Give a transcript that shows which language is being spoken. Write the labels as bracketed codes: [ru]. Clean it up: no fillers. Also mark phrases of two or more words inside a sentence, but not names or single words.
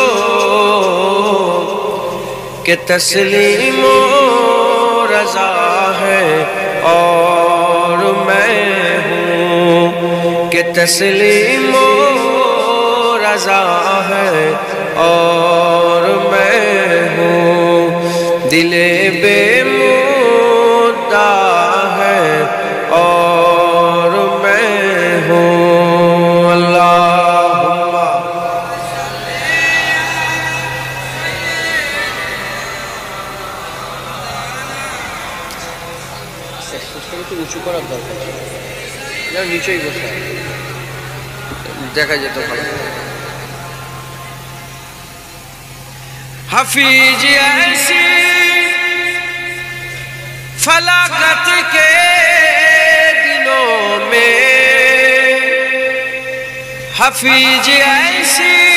[ur] کہ تسلیم و رضا ہے اور میں ہوں، کہ تسلیم و رضا ہے اور میں ہوں، دل بے مدعا ہے اور میں ہوں۔ [bn] اللہم উঁচু করার দরকার, যেন নিচেই বসে দেখা যেত ভালো। [ur] حفیظ ایسی فلاکت کے دنوں میں، حفیظ ایسی